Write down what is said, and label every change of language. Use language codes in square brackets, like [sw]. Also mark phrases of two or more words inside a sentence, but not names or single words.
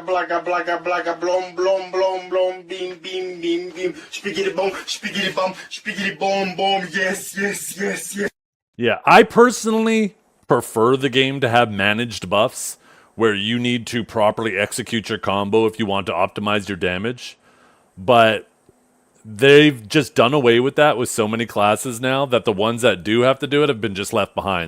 [en] blaga blaga blaga blom blom blom blom beam beam beam beam spiggity bomb boom, yes yes yes yes. Yeah, I personally prefer the game to have managed buffs where you need to properly execute your combo if you want to optimize your damage. But they've just done away with that with so many classes now that the ones that do have to do it have been just left behind.